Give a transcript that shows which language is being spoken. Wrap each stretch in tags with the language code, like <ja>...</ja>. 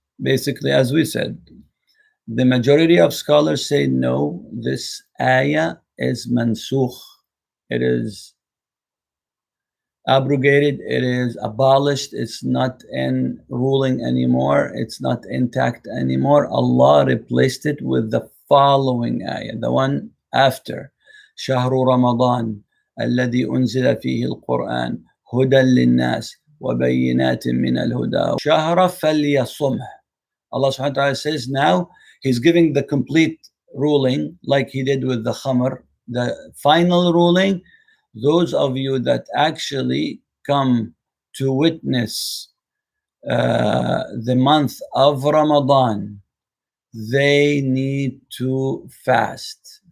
<en>Basically, as we said, the majority of scholars say no, this ayah is mansukh. It is abrogated, it is abolished, it's not in ruling anymore, it's not intact anymore. Allah replaced it with the following ayah, the one after.</en> <ar>شهر رمضان الذي أنزل فيه القرآن هدى للناس وبينات من الهدى شهر فليصمه.</ar> <en>Allah subhanahu wa ta'ala says now he's giving the complete ruling like he did with the khamr, the final ruling. Those of you that actually come to witness the month of Ramadan, they need to fast.</en>